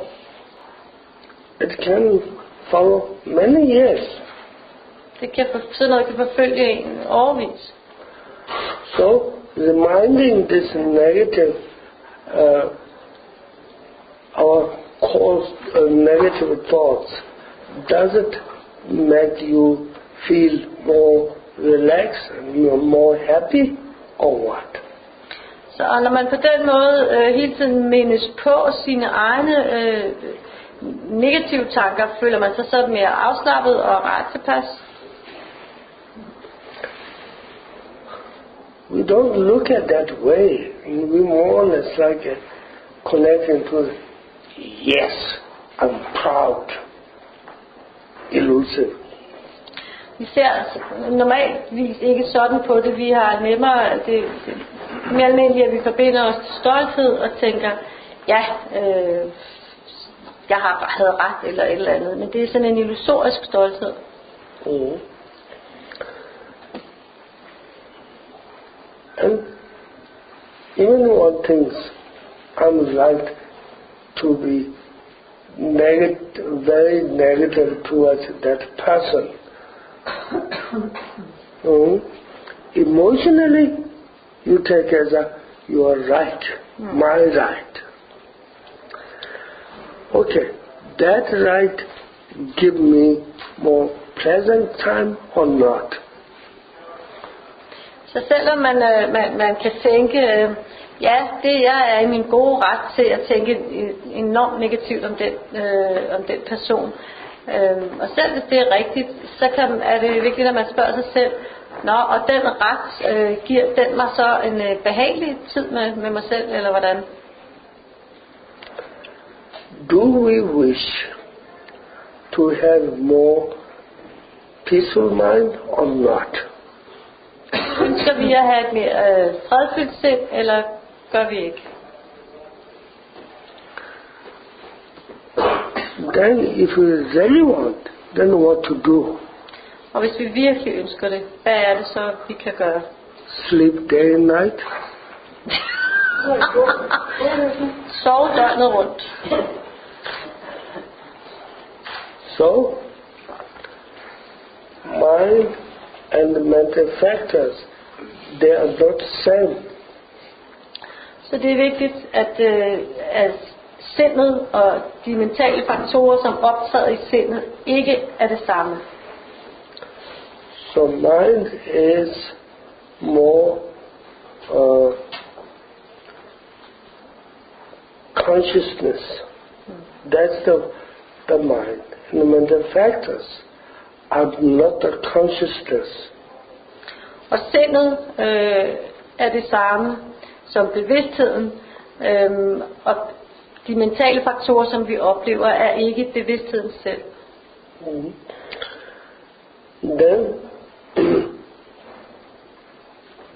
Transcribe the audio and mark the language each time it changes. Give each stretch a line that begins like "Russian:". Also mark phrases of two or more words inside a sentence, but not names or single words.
English: It can follow many years.
Danish: Sådan noget kan forfølge en årevis.
English: So, reminding this negative, our caused negative thoughts, does it make you feel more relaxed and you are more happy, or what?
Danish: Så når man på den måde hele tiden mindes på sine egne negative tanker, føler man sig så mere afslappet og ret tilpas?
English: We don't look at that way. We more or less like connecting to, yes, I'm proud, elusive.
Danish: Vi ser normalvis ikke sådan på det. Vi har nemmere, det mere almindeligt, at vi forbinder os til stolthed og tænker, ja, jeg havde ret eller et eller andet. Men det er sådan en illusorisk stolthed. Mm.
English: And even one things I'm like to be very negative towards that person. Emotionally, you take as you are right, my right. Okay, that right give me more pleasant time or not?
Danish: Så selvom man kan tænke, ja, jeg er i min gode ret til at tænke enormt negativt om den person. Og selv hvis det er rigtigt, så er det vigtigt, at man spørger sig selv, og den ret, giver den mig så en behagelig tid med mig selv, eller hvordan?
English: Do we wish to have more peaceful mind or not?
Danish: Ønsker vi at have et mere fredfyldt sind, eller gør vi ikke?
English: Then if we really want, then what to do?
Danish: Og hvis vi virkelig ønsker det, hvad er det så, vi kan gøre?
English: Sleep day and night?
Danish: Sove døgnet rundt.
English: So, mind and the mental factors, they are not same.
Danish: Så det er vigtigt, at sindet og de mentale faktorer, som optræder i sindet, ikke er det samme.
English: So mind is more consciousness. That's the mind. And the mental factors are not the consciousness.
Danish: Og sindet er det samme som bevidstheden, og de mentale faktorer, som vi oplever, er ikke bevidstheden selv.
English: Then